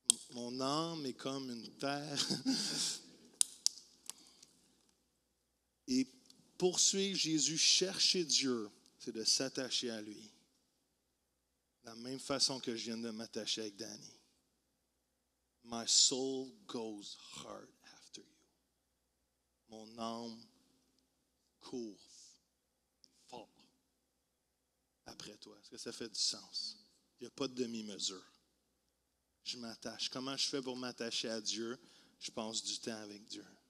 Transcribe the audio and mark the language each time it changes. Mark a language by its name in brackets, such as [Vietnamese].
[French] Mon âme est comme une terre. Et poursuivre Jésus, chercher Dieu, c'est de s'attacher à lui. De la même façon que je viens de m'attacher avec Danny. [English] My soul goes hard after you. [French] Mon âme court fort après toi. Est-ce que ça fait du sens? Il n'y a pas de demi-mesure. Je m'attache. Comment je fais pour m'attacher à Dieu? Je passe du temps avec Dieu.